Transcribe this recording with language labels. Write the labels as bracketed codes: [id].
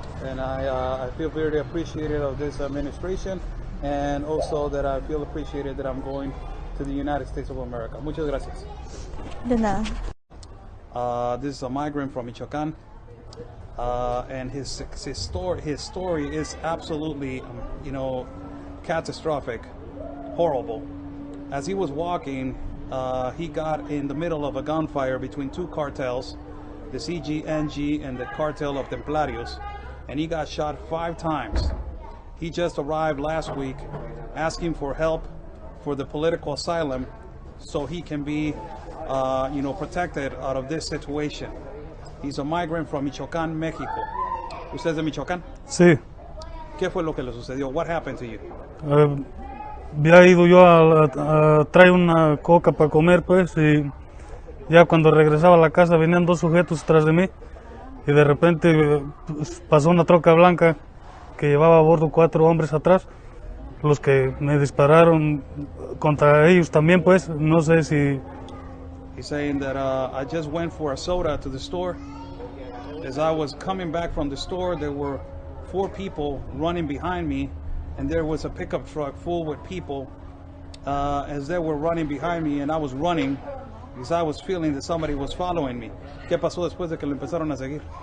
[en] And I feel very appreciated of this administration, and also that I feel appreciated that I'm going to the United States of America. [es] Muchas gracias. De nada. [en] This is a migrant from Michoacán, and his story is absolutely, catastrophic, horrible. As he was walking, he got in the middle of a gunfire between 2 cartels, the CGNG and the cartel of Templarios, and he got shot 5 times. He just arrived last week asking for help for the political asylum so he can be, protected out of this situation. He's a migrant from Michoacán, México. [es] ¿Usted es de Michoacán? Sí, ¿Qué fue lo que le sucedió? [en] What happened to you? [es] había ido yo a traer una coca para comer, pues, y ya cuando regresaba a la casa venían 2 sujetos tras de mí, y de repente pues, pasó una troca blanca que llevaba a bordo 4 hombres atrás, los que me dispararon contra ellos también, pues, no sé si... [en] He's saying that I just went for a soda to the store. As I was coming back from the store, there were 4 people running behind me, and there was a pickup truck full with people as they were running behind me, and I was running because I was feeling that somebody was following me. [es] ¿Qué pasó después de que lo empezaron a seguir?